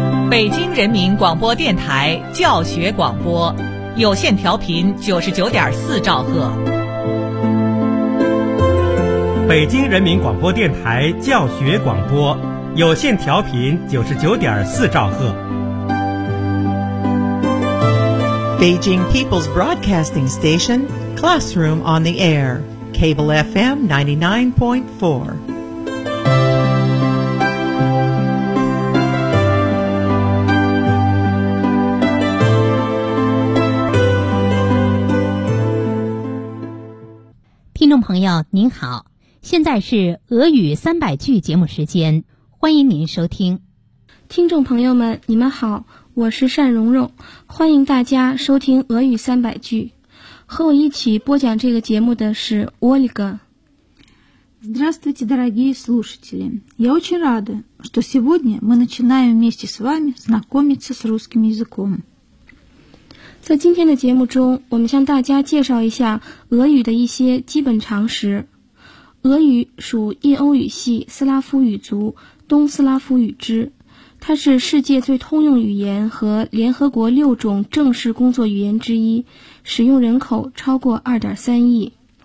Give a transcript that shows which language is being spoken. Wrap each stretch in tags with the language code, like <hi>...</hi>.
<zh>北京人民广播电台教学广播，有线调频99.4兆赫。北京人民广播电台教学广播，有线调频99.4兆赫。</zh> <en>Beijing People's Broadcasting Station, Classroom on the Air, Cable FM 99.4.</en> <zh>Listener 朋友您好，现在是俄语三百句节目时间，欢迎您收听。听众朋友们你们好，我是单蓉蓉，欢迎大家收听俄语三百句。和我一起播讲这个节目的是 Ольга。</zh> <ru>Здравствуйте, дорогие слушатели. Я очень рада, что сегодня мы начинаем вместе с вами знакомиться с русским языком.</ru> <zh>在今天的节目中，我们向大家介绍一下俄语的一些基本常识。俄语属印欧语系斯拉夫语族东斯拉夫语支，它是世界最通用语言和联合国六种正式工作语言之一，使用人口超过 2.3 亿。</zh>